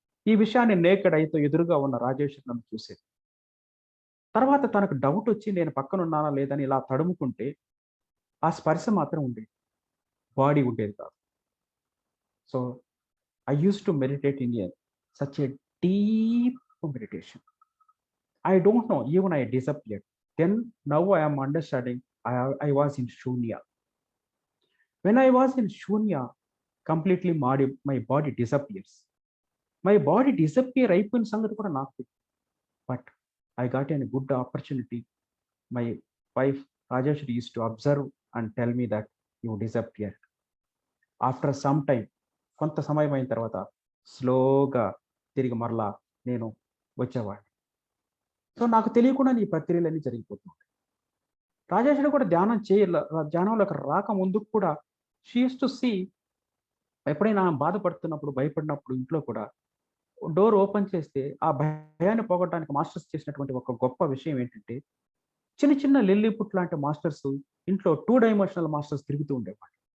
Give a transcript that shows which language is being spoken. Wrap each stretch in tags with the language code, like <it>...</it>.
<te>ఈ విషయాన్ని నేకెడ్ ఐతో ఎదురుగా ఉన్న రాజేశ్వర్ నన్ను చూసేది. తర్వాత తనకు డౌట్ వచ్చి నేను పక్కన ఉన్నానా లేదని ఇలా తడుముకుంటే ఆ స్పర్శ మాత్రం ఉండేది, బాడీ ఉండేది కాదు.</te> <en>So I use to meditate in such a deep meditation. I don't know, even I disappeared. Then now I am understanding I was in Shunya. When I was in Shunya, completely my body disappears. My body disappear</en> <te>అయిపోయిన సంగతి కూడా నాకు.</te> <en>But I got a good opportunity. My wife Rajeshri used to observe and tell me that you disappeared. After some time,</en> <te>కొంత సమయం అయిన తర్వాత స్లోగా తిరిగి మరలా నేను వచ్చేవాడిని. సో నాకు తెలియకుండా ఈ ప్రక్రియలన్నీ జరిగిపోతున్నాయి. రాజేశ్వరి కూడా ధ్యానంలోకి రాక ముందుకు కూడా</te> <en>she use to see,</en> <te>ఎప్పుడైనా బాధపడుతున్నప్పుడు, భయపడినప్పుడు ఇంట్లో కూడా డోర్ ఓపెన్ చేస్తే ఆ భయాన్ని పోగొట్టడానికి మాస్టర్స్ చేసినటువంటి ఒక గొప్ప విషయం ఏంటంటే, చిన్న చిన్న లిల్లీపుట్ లాంటి మాస్టర్స్ ఇంట్లో 2 డైమెన్షనల్ మాస్టర్స్ తిరుగుతూ ఉండేవాడు.</te>